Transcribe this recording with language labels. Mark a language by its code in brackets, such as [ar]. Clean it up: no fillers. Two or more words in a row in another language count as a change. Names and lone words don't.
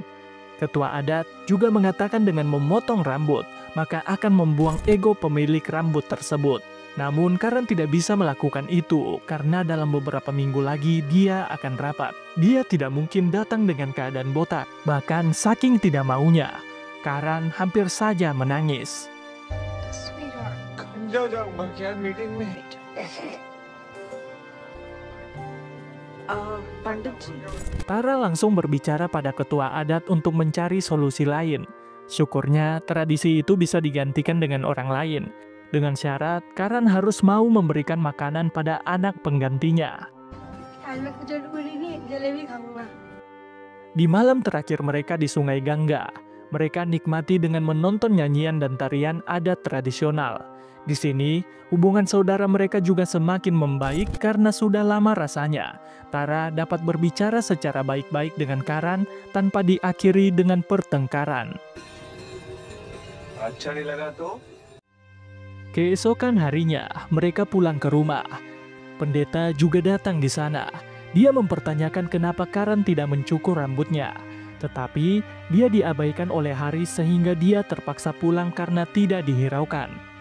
[id] Ketua adat juga mengatakan dengan memotong rambut, maka akan membuang ego pemilik rambut tersebut. Namun Karan tidak bisa melakukan itu karena dalam beberapa minggu lagi dia akan rapat. Dia tidak mungkin datang dengan keadaan botak, bahkan saking tidak maunya. Karan hampir saja menangis. [hi] पंडित जी [id] Tara langsung berbicara pada ketua adat untuk mencari solusi lain. Syukurnya tradisi itu bisa digantikan dengan orang lain. Dengan syarat, Karan harus mau memberikan makanan pada anak penggantinya. Di malam terakhir mereka di Sungai Gangga, mereka nikmati dengan menonton nyanyian dan tarian adat tradisional. Di sini, hubungan saudara mereka juga semakin membaik karena sudah lama rasanya Tara dapat berbicara secara baik-baik dengan Karan tanpa diakhiri dengan pertengkaran. [hi] अच्छा नहीं लगा तो? [id] Keesokan harinya, mereka pulang ke rumah. Pendeta juga datang di sana. Dia mempertanyakan kenapa Karan tidak mencukur rambutnya. Tetapi, dia diabaikan oleh Haris sehingga dia terpaksa pulang karena tidak dihiraukan.